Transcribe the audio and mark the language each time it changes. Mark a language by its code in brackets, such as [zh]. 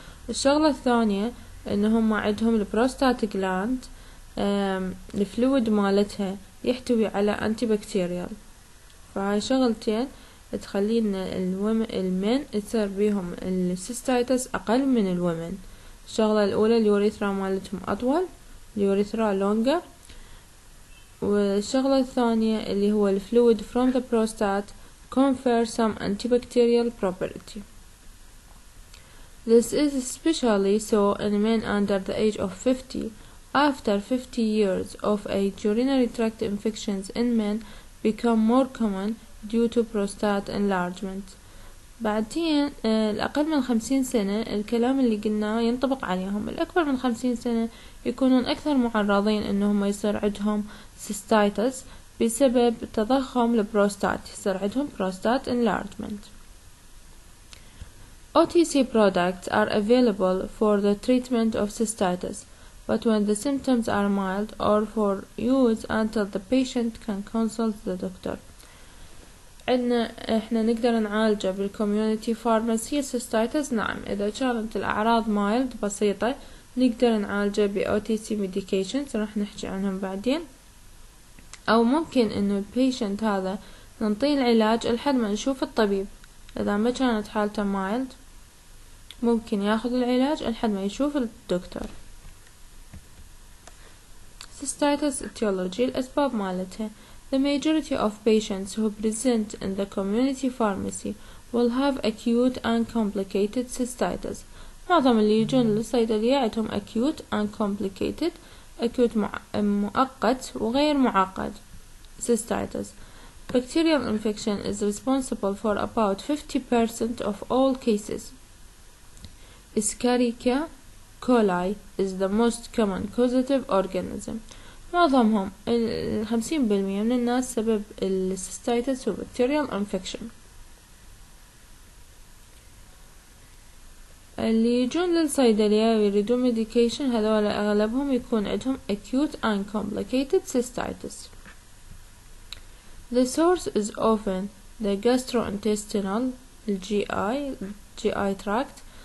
[ar] الشغلة الثانية انهم عندهم البروستات جلاند، الفلويد مالتها يحتوي على انتي بكتيريال، فهاي شغلتين تخلي ان المن يصير بيهم السيستايتس اقل من الومن. الشغلة الاولى اليوريثرا مالتهم اطول، اليوريثرا لونجر. والشغلة الثانية اللي هو الفلويد [en] from the prostate confer some antibacterial property. This is especially so in men under the age of 50. After 50 years of age, urinary tract infections in men become more common due to prostate enlargement. [ar] بعدين الأقل من 50 سنة الكلام اللي قلناه ينطبق عليهم. الأكبر من 50 سنة يكونون أكثر معرضين إنهم يصير عندهم cystitis بسبب تضخم البروستات، يصير عندهم [en] prostate enlargement. OTC products are available for the treatment of cystitis, but when the symptoms are mild or for use until the patient can consult the doctor. [ar] احنا نقدر نعالجه بالكوميونيتي فارماسي cystitis. نعم، اذا كانت الاعراض mild بسيطة نقدر نعالجه ب OTC medications، راح نحكي عنهم بعدين. او ممكن انه البيشنت هذا ننطيه العلاج لحد ما نشوف الطبيب. اذا ما كانت حالته mild ممكن ياخذ العلاج لحد ما يشوف الدكتور. [en] cystitis etiology، [ar] الاسباب مالتها. [en] The majority of patients who present in the community pharmacy will have acute and complicated cystitis. [ar] معظم اللي يجون للصيدلية عندهم [en] acute and complicated، [ar] acute مؤقت وغير معقد cystitis. [en] Bacterial infection is responsible for about 50% of all cases. Escherichia coli is the most common causative organism. [ar] معظمهم 50% من الناس سبب السيستايتس هو [en] bacterial infection. [ar] اللي يجون للصيدلية ويريدون medication هذول أغلبهم يكون عندهم [en] acute and complicated cystitis. The source is often the gastrointestinal GI tract.